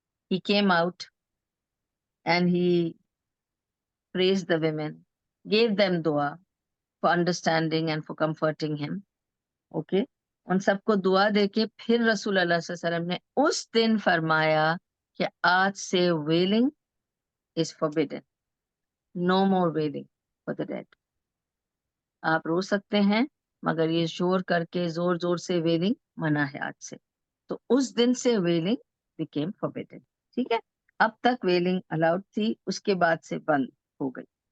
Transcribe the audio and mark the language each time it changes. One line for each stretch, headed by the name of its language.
English: He came out and he praised the women, gave them dua for understanding and for comforting him. Okay?
Urdu: ان سب کو دعا دے کے پھر رسول اللہ صلی اللہ علیہ وسلم نے اس دن فرمایا کہ آج سے willing
English: is forbidden. No more wailing for the dead.
Urdu: آپ رو سکتے ہیں مگر یہ شور کر کے زور زور سے ویلنگ منع ہے آج سے. تو اس دن سے ویلنگ
English: became forbidden.
Urdu: ٹھیک ہے, اب تک ویلنگ الاؤڈ تھی, اس کے بعد سے بند ہو گئی.